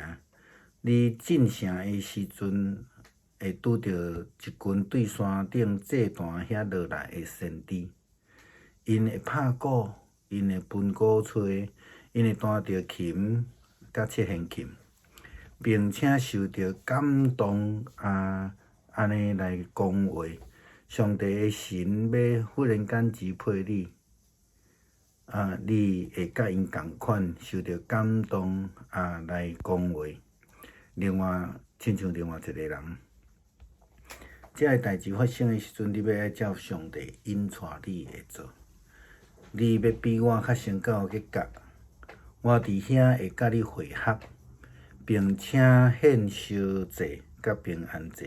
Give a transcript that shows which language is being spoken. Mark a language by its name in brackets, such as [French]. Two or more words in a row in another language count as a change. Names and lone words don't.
[Min Nan Chinese] 你进城的时阵，会拄着一群对山顶祭坛遐落来的先知，因会拍鼓，因会分鼓吹，因会弹着琴甲七弦琴。并且受到感动安尼来讲话，上帝的神要忽然间支配你，你会甲因共款受到感动来讲话。另外，亲像另外一个人，这个代志发生的时阵，你要爱照上帝引带你会做。你要比我较先到结局，我伫遐会甲你会合，并且献烧祭甲平安祭。